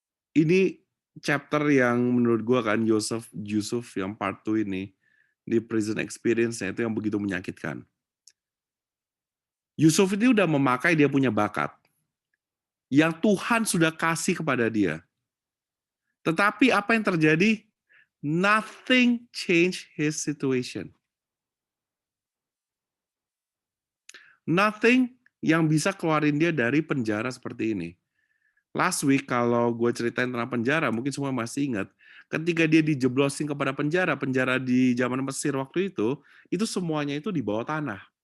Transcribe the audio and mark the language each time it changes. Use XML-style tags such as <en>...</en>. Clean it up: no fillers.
<id>Ini chapter yang menurut gue kan Yusuf yang part 2 ini di prison experience-nya itu yang begitu menyakitkan. Yusuf ini udah memakai dia punya bakat yang Tuhan sudah kasih kepada dia. Tetapi apa yang terjadi?</id> <en>Nothing changed his situation.</en> <id>Nothing yang bisa keluarin dia dari penjara seperti ini.</id> <en>Last week</en> <id>kalau gue ceritain tentang penjara, mungkin semua masih ingat, ketika dia dijeblosin kepada penjara di zaman Mesir waktu itu semuanya itu di bawah tanah.</id>